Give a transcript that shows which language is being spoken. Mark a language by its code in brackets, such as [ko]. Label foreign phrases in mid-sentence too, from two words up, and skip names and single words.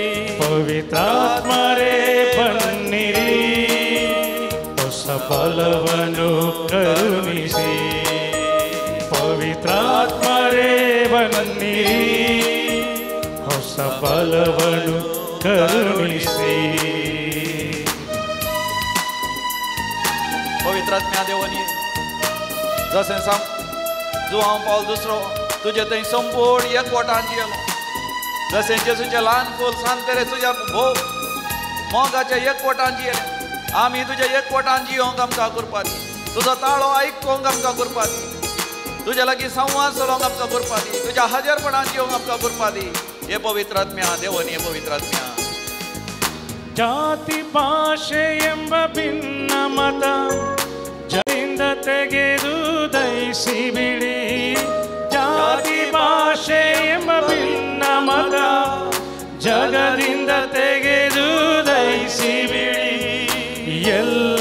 [kn] ಪವಿತ್ರಾತ್ಮರೇ ಬನ್ನಿರಿ, ಹೊಸ ಫಲವನ್ನು ಕರುಣಿಸಿ. ಪವಿತ್ರಾತ್ಮರೇ ಬನ್ನಿರಿ, ಹೊಸ ಫಲವನ್ನು ಕರುಣಿಸಿ. [kok] पवित्रात्म्या देवानी जशें सांग जुवांव पावल दुसरो तुजे थंय संपूर्ण एकवटान जियेलो. जशें जेजूचें ल्हान फूल सांतेरे तुज्या भोव मोगाच्या एकवटान जियेले आमी तुज्या एकवटान जियोंक आमकां करपा दी तुजो ताळो आयकोंक आमकां करपा दी तुज्या लागीं संवाद चलोवंक आमकां करपा दी तुज्या हाजीरपणान जियोंक आमकां करपा दी हे पवित्र आत्म्या देवनी हे पवित्र आत्म्या [kn] ಜಾತಿ ಭಾಷೆ ಎಂಬ ಭಿನ್ನ ಮತ ಜರಿಂದ ತೆಗೆದು ದಯಿಸಿ ಬಿಡಿ ಜಾತಿ ಭಾಷೆ ಎಂಬ ಭಿನ್ನ ಮತ ಜಗದಿಂದ ತೆಗೆದು ದಯಿಸಿ ಬಿಡಿ ಎಲ್ಲ